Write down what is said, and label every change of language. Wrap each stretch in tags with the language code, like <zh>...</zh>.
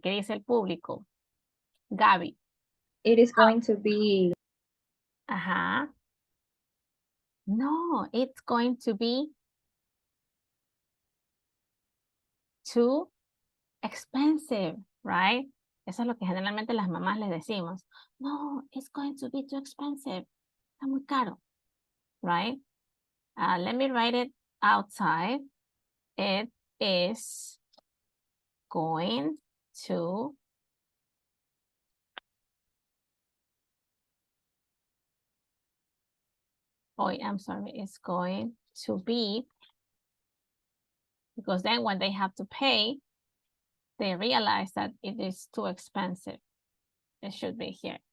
<es>¿Qué dice el público? Gaby.</es> <en>It is going to be, Ajá. No, it's going to be too expensive, right?</en> <es>Eso es lo que generalmente las mamás les decimos.</es> <en>No, it's going to be too expensive.</en> <es>Está muy caro,</es> <en>right? Let me write it outside. It is going to I'm sorry, it's going to be, because then when they have to pay, they realize that it is too expensive. It should be here.</en>